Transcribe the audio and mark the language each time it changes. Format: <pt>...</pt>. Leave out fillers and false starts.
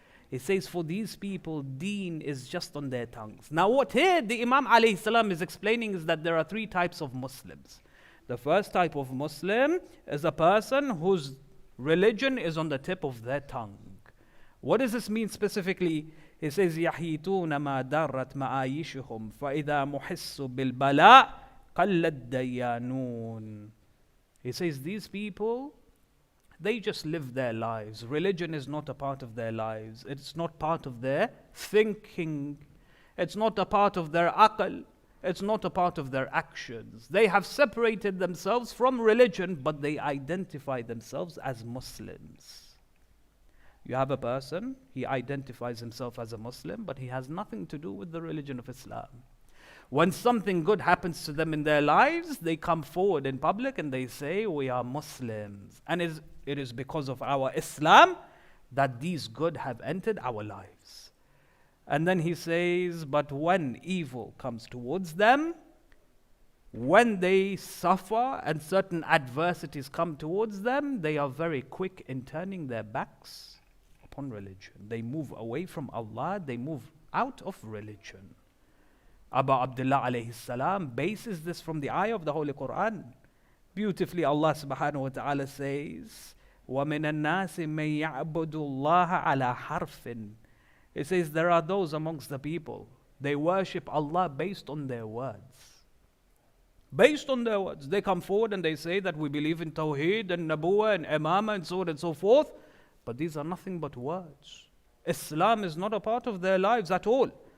<en>It says for these people, deen is just on their tongues. Now what here the Imam alayhi salam is explaining is that there are three types of Muslims. The first type of Muslim is a person whose religion is on the tip of their tongue. What does this mean specifically? He says,</en> <ar>يَحِيتُونَ مَا دَرَّتْ مَعَايِشُهُمْ فَإِذَا مُحِسُّ بِالْبَلَاءِ قَلَّ الدَّيَّانُونَ.</ar> <en>He says, these people, they just live their lives. Religion is not a part of their lives. It's not part of their thinking. It's not a part of their aql. It's not a part of their actions. They have separated themselves from religion, but they identify themselves as Muslims. You have a person, he identifies himself as a Muslim, but he has nothing to do with the religion of Islam. When something good happens to them in their lives, they come forward in public and they say, we are Muslims. And it is because of our Islam that these good have entered our lives. And then he says, but when evil comes towards them, when they suffer and certain adversities come towards them, they are very quick in turning their backs upon religion. They move away from Allah, they move out of religion. Abu Abdullah alayhi salam bases this from the ayah of the Holy Quran. Beautifully, Allah subhanahu wa ta'ala says,</en> <ar>وَمِنَ النَّاسِ مَن يَعْبُدُ اللَّهَ عَلَى حَرْفٍ.</ar> <en>It says there are those amongst the people, they worship Allah based on their words. Based on their words. They come forward and they say that we believe in Tawheed and Nabuwa and Imamah and so on and so forth. But these are nothing but words. Islam is not a part of their lives at all.</en>